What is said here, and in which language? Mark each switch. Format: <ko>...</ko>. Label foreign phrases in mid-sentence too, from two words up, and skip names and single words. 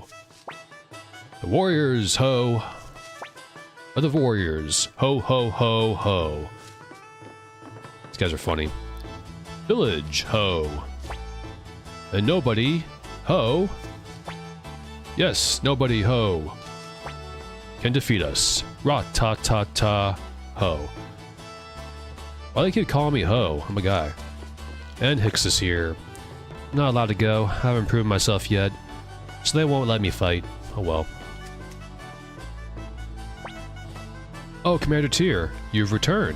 <en>The warriors, Ho! Are the warriors. Ho, ho, ho, ho. These guys are funny. Village, Ho! And nobody, Ho! Yes, nobody, Ho! Can defeat us. Ra-ta-ta-ta, Ho. Why do they keep calling me Ho? I'm a guy. And Hicks is here. I'm not allowed to go. I haven't proven myself yet. So they won't let me fight. Oh well. Oh, Commander Tyr, you've returned.</en>